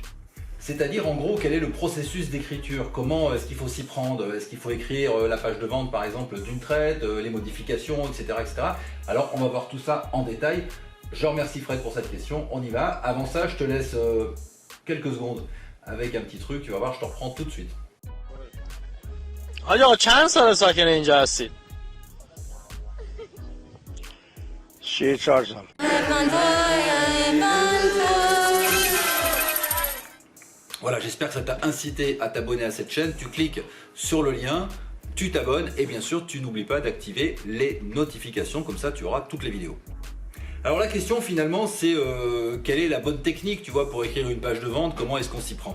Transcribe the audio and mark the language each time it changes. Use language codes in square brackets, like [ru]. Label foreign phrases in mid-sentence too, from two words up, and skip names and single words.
[fr] C'est-à-dire en gros quel est le processus d'écriture, comment est-ce qu'il faut s'y prendre, est-ce qu'il faut écrire la page de vente par exemple d'une traite, les modifications, etc., etc. Alors on va voir tout ça en détail. Je remercie Fred pour cette question, on y va. Avant ça je te laisse quelques secondes avec un petit truc, tu vas voir, je te reprends tout de suite. [fa] آیا چند سال ساکن اینجا هستید؟ 34 سال. [fr] Voilà, j'espère que ça t'a incité à t'abonner à cette chaîne. Tu cliques sur le lien, tu t'abonnes et bien sûr, tu n'oublies pas d'activer les notifications. Comme ça, tu auras toutes les vidéos. Alors la question finalement, c'est quelle est la bonne technique, tu vois, pour écrire une page de vente? Comment est-ce qu'on s'y prend?